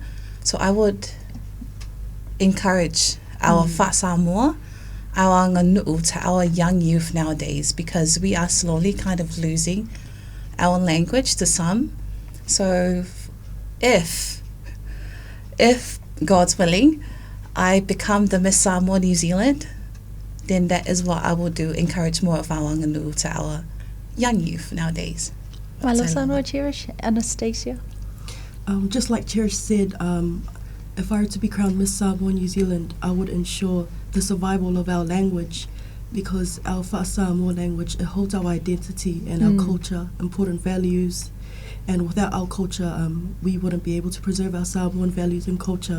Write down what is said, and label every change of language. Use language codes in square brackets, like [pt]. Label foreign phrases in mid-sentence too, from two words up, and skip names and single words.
[en] So I would encourage our [sm] Fa Samoa, [en] our nganu'u, to our young youth nowadays, because we are slowly kind of losing our language to some. So if God's willing, I become the Miss Samoa New Zealand, then that is what I will do, encourage more of our nganu'u to our young youth nowadays. [sm] Malo sa no Cherish, Anastasia. [en] Just like Cherish said, if I were to be crowned Miss Samoa New Zealand, I would ensure the survival of our language, because our [sm] Fa Samoa [en] language, it holds our identity and our culture, important values, and without our culture, we wouldn't be able to preserve our Samoan values and culture.